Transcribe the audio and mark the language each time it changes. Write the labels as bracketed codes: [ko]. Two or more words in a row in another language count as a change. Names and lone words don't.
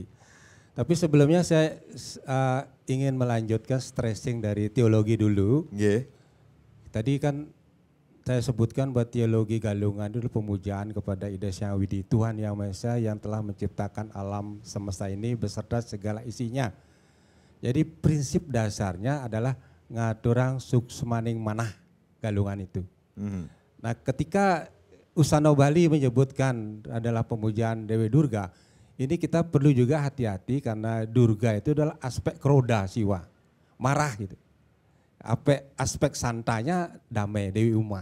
[id] Tapi sebelumnya saya ingin melanjutkan stressing dari teologi dulu. Tadi kan saya sebutkan bahwa teologi Galungan dulu pemujaan kepada Ida Hyang Widi, Tuhan Yang Maha Esa yang telah menciptakan alam semesta ini beserta segala isinya. Jadi prinsip dasarnya adalah [ban] ngaturang suksmaning manah [id] Galungan itu. Nah, ketika Usano Bali menyebutkan adalah pemujaan Dewi Durga, ini kita perlu juga hati-hati karena Durga itu adalah aspek kroda siwa, marah gitu. Aspek santanya damai Dewi Uma.